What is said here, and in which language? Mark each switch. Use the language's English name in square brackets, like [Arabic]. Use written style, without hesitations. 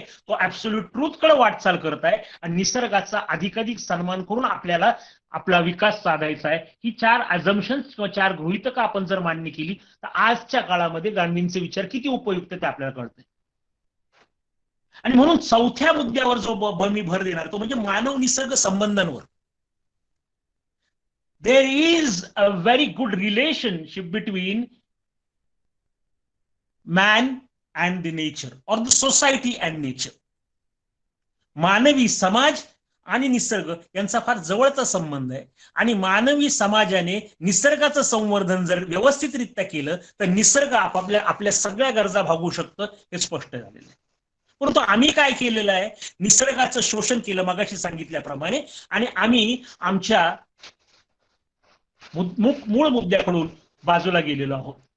[Marathi] तो ऍब्सोल्यूट ट्रूथकडे वाटचाल करत आहे आणि निसर्गाचा अधिकाधिक सन्मान करून आपल्याला आपला विकास साधायचा आहे. ही चार अझम्पशन्स किंवा चार गृहीतकं आपण जर मान्य केली तर आजच्या काळामध्ये गांधींचे विचार किती उपयुक्त ते आपल्याला कळते. आणि म्हणून चौथ्या मुद्द्यावर जो मी भर देणार तो म्हणजे मानव निसर्ग संबंधांवर. [English] There is a very good relationship between man and the nature, or the society and nature. [Marathi] मानवी समाज आणि निसर्ग यांचा फार जवळचा संबंध आहे आणि मानवी समाजाने निसर्गाचं संवर्धन जर व्यवस्थितरित्या केलं तर निसर्ग आपल्या सगळ्या गरजा भागवू शकतं, हे स्पष्ट झालेलं आहे. परंतु आम्ही काय केलेलं आहे, निसर्गाचं शोषण केलं मगाशी सांगितल्याप्रमाणे, आणि आम्ही आमच्या मूळ मुद्द्याकडून बाजूला गेलेलो आहोत.